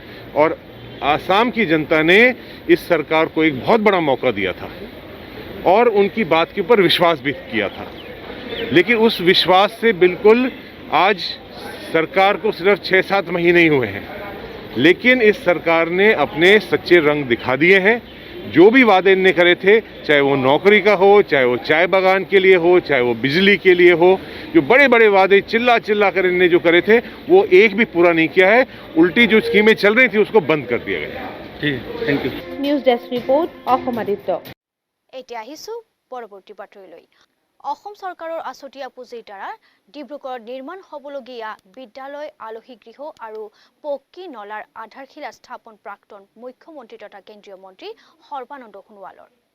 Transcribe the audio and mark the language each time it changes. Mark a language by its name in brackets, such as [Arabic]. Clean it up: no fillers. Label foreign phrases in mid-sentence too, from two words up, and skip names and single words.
[Hindi] और आसाम की जनता ने इस सरकार को एक बहुत बड़ा मौका दिया था और उनकी बात के ऊपर विश्वास भी किया था, लेकिन उस विश्वास से बिल्कुल आज सरकार को सिर्फ 6-7 महीने ही हुए हैं, लेकिन इस सरकार ने अपने सच्चे रंग दिखा दिए हैं। जो भी वादे इन्होंने करे थे, चाहे वो नौकरी का हो, चाहे वो चाय बागान के लिए हो, चाहे वो बिजली के लिए हो, जो बड़े बड़े वादे चिल्ला चिल्ला कर इन्होंने जो करे थे वो एक भी पूरा नहीं किया है। उल्टी जो स्कीमें चल रही थी उसको बंद कर दिया गया। [Assamese] ঠিক [English] thank you. news desk report [Assamese] অসম আদিত্য। এতিয়া আহিছো পৰৱৰ্তী বাতৰিলৈ। অসম চৰকাৰৰ আছুতীয়া পুঁজিৰ দ্বাৰা ডিব্ৰুগড়ত নিৰ্মাণ হ'বলগীয়া বিদ্যালয়, আলহী গৃহ আৰু পকী নলাৰ আধাৰশিলা স্থাপন প্ৰাক্তন মুখ্যমন্ত্ৰী তথা কেন্দ্ৰীয় মন্ত্ৰী সৰ্বানন্দ সোণোৱালৰ।